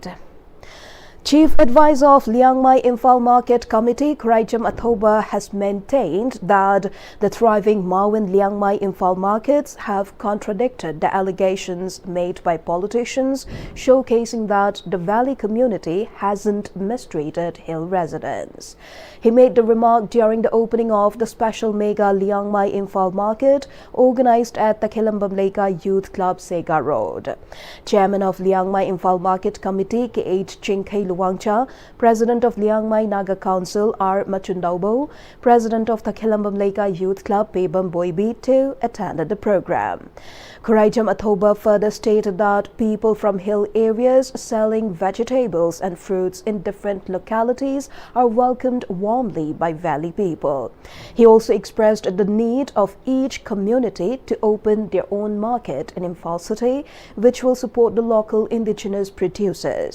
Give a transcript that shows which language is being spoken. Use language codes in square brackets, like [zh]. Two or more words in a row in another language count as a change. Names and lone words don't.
[en] Chief Advisor of Liang Mai Imphal Market Committee Pm-Istv has maintained that the thriving Mao and Liang Mai Imphal markets have contradicted the allegations made by politicians, showcasing that the Valley community hasn't mistreated hill residents. He made the remark during the opening of the special mega Liang Mai Imphal market organized at the Kilambamleka Youth Club Sega Road. Chairman of Liang Mai Imphal Market Committee K.H. Chingkei Luangcha, President of Liang Mai Naga Council R. Machundaubo, President of the Kilambamleka Youth Club Pebam Boybi too attended the program. Pm-Istv further stated that people from hill areas selling vegetables and fruits in different localities are welcomed warmly by Valley people. He also expressed the need of each community to open their own market in Imphal City, which will support the local indigenous producers.